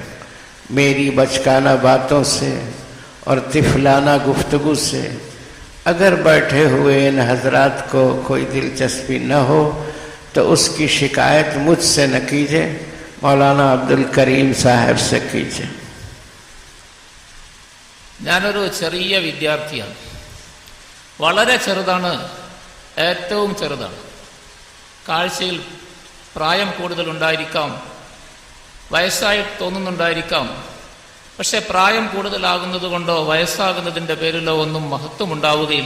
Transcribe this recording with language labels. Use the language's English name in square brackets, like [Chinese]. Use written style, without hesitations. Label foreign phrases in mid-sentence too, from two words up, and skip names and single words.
[Urdu] میری بچکانہ باتوں سے اور طفلانہ گفتگو سے اگر بیٹھے ہوئے ان حضرات کو کوئی دلچسپی نہ ہو تو اس کی شکایت مجھ سے نہ کیجیے، مولانا عبدالکریم صاحب سے کیجیے. [Malayalam] ഞാനൊരു ചെറിയ വിദ്യാർത്ഥിയാണ്. വളരെ ചെറുതാണ്, ഏറ്റവും ചെറുതാണ്. കാഴ്ചയിൽ പ്രായം കൂടുതലുണ്ടായിരിക്കാം, വയസ്സായി തോന്നുന്നുണ്ടായിരിക്കാം. പക്ഷെ പ്രായം കൂടുതലാകുന്നത് കൊണ്ടോ വയസ്സാകുന്നതിൻ്റെ പേരിലോ ഒന്നും മഹത്വം ഉണ്ടാവുകയില്ല.